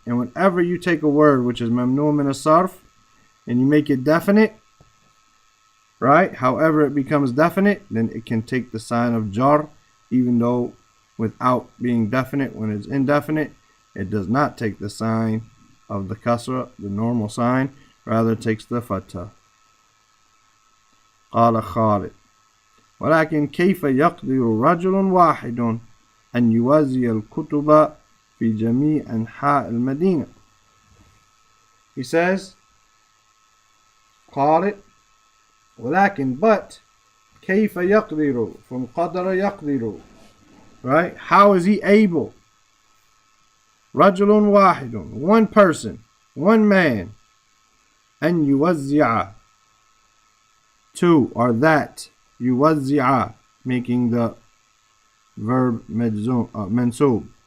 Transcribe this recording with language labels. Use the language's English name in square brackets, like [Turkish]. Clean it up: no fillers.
[English] And whenever you take a word which is mamnu min as-sarf and you make it definite, right? However it becomes definite, then it can take the sign of jar, even though without being definite, when it's indefinite, it does not take the sign of the kasra, the normal sign, rather it takes the fatha. [Arabic] قال خالد ولكن كيف يقدر رجل واحد أن يوزي الكتب في جميع أنحاء المدينة. [English] He says, [Arabic] قال ولكن, [English] but, [Arabic] كيف يقدر, [English] from [Arabic] قدر يقدر, [English] right? How is he able? [Arabic] رجل واحد, [English] one person, one man, [Arabic] أن يوزع, [English] to, or that, يوزع, making the verb منصوب.